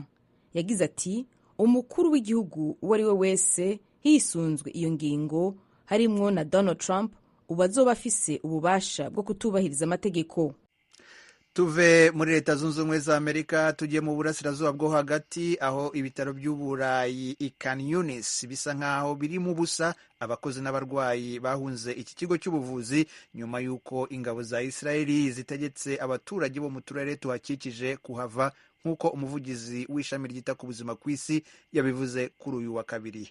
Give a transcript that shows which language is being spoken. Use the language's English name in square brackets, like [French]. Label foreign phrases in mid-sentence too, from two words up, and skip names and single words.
[Rundi] Yagize ati umukuru w'igihugu uwo ari we wese hisunzwe iyo ngingo harimwo na Donald Trump ubu azoba afise ububasha bwo kutubahiriza amategeko. [Kinyarwanda] Tuve muri Leta Zunze Ubumwe za Amerika tujye mu burasirazuba bwo hagati, aho ibitaro by'Uburayi i Khan Yunis bisa nk'aho biri mu busa abakozi n'abarwayi bahunze iki kigo cy'ubuvuzi nyuma y'uko ingabo za Israeli zitegetse abaturage bo mu turere tuhakikije kuhava, nk'uko umuvugizi w'ishami ryita ku buzima ku isi yabivuze kuri uyu wa kabiri.